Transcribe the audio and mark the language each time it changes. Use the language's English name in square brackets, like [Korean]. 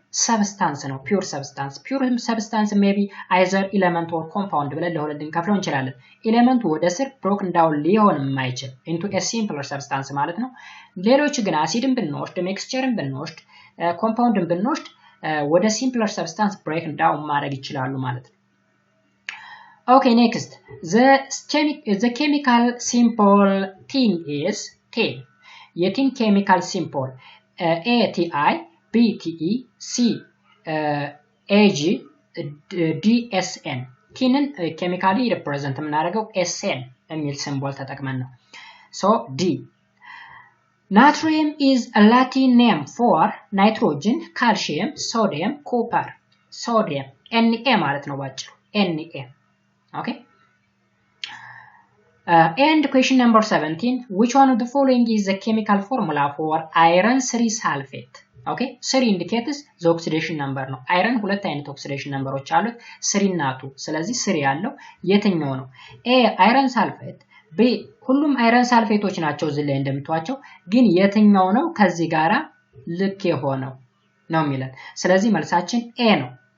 [Amharic] substance ነው [English] pure substance maybe either element or compound [Amharic] ብለን ለሁለት ልንከፍለው እንችላለን ኤሌመንቱ ወደ ስር [English] broken down [Amharic] ሊሆን የማይችል [English] into a simpler substance [Amharic] ማለት ነው ሌሎች ግን አሲድን ብንወስድ ሚክስቸርን ብንወስድ ኮምፓውንድን ብንወስድ ወደ [English] simpler substance break down [Amharic] ማድረግ ይችላሉ ማለት ነው [English] Okay, next. The chemical symbol tin is tin. Tin chemical symbol ATI, BTE, C, AG, DSN. Tin chemically represent SN [Amharic] የሚል [English] symbol [Amharic] ተጠቅመን ነው. [English] So D. Natrium is a Latin name for nitrogen, calcium, sodium, copper. Sodium. [Amharic] Na ማለት ነው ባጭሩ. [English] Na. Okay. And question number 17. Which one of the following is the chemical formula for iron 3 sulfate? Okay. 3 indicates the oxidation number. No. [Amharic] Iron ሁለት አይነት oxidation numberዎች አሉት 3 እና 2. ስለዚህ 3 ያለው የትኛው ነው? [English] A iron sulfate, B [Amharic] ሁሉም iron sulfateዎች ናቸው እዚህ ላይ እንደምታዩቸው ግን የትኛው ነው ከዚህ ጋራ ልክ የሆነው ነው የሚለን። ስለዚህ መልሳችን A ነው።